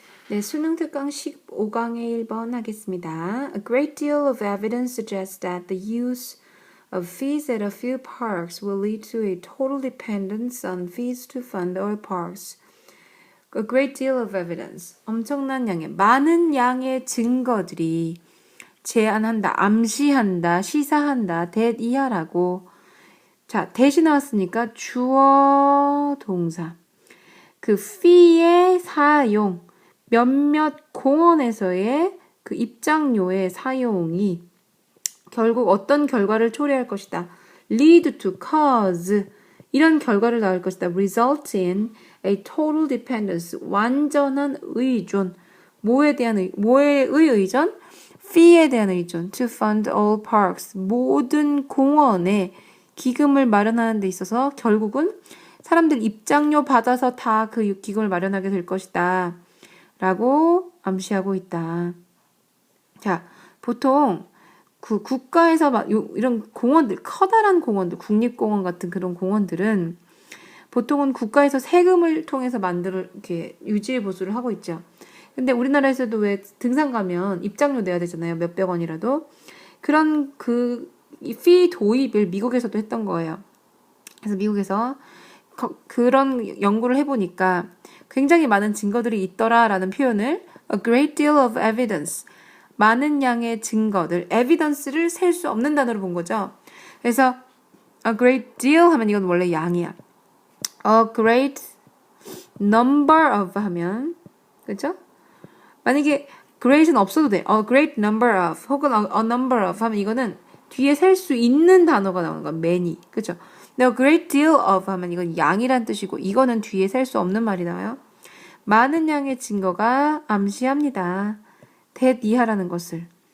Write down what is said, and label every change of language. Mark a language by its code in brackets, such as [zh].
[ko] 네, 수능 특강 15강의 1번 하겠습니다. [en] A great deal of evidence suggests that the use of fees at a few parks will lead to a total dependence on fees to fund all parks. A great deal of evidence. [ko] 엄청난 양의, 많은 양의 증거들이 제안한다, 암시한다, 시사한다, that 이하라고. 자, 대시 나왔으니까 주어 동사. 그 fee의 사용. 몇몇 공원에서의 그 입장료의 사용이 결국 어떤 결과를 초래할 것이다. [en] lead to cause [ko] 이런 결과를 낳을 것이다. [en] result in a total dependence [ko] 완전한 의존. 뭐의 의존? fee에 대한 의존. [en] to fund all parks [ko] 모든 공원에 기금을 마련하는 데 있어서 결국은 사람들 입장료 받아서 다 그 기금을 마련하게 될 것이다. 라고 암시하고 있다. 자, 보통 그 국가에서 막 이런 공원들, 커다란 공원들, 국립공원 같은 그런 공원들은 보통은 국가에서 세금을 통해서 이렇게 유지 보수를 하고 있죠. 근데 우리나라에서도 왜 등산 가면 입장료 내야 되잖아요. 몇백 원이라도. 그런 이 fee 도입을 미국에서도 했던 거예요. 그래서 미국에서 그런 연구를 해보니까 굉장히 많은 증거들이 있더라라는 표현을 [en] a great deal of evidence [ko] 많은 양의 증거들 evidence를 셀 수 없는 단어로 본 거죠. 그래서 [en] a great deal [ko] 하면 이건 원래 양이야. [en] a great number of [ko] 하면 그죠? 만약에 great은 없어도 돼. [en] a great number of [ko] 혹은 [en] a number of [ko] 하면 이거는 뒤에 셀 수 있는 단어가 나오는 거야. many. 그죠? [en] a great deal of [ko] 하면 이건 양이란 뜻이고 이거는 뒤에 셀 수 없는 말이 나와요. 많은 양의 증거가 암시합니다. that 이하라는 것을.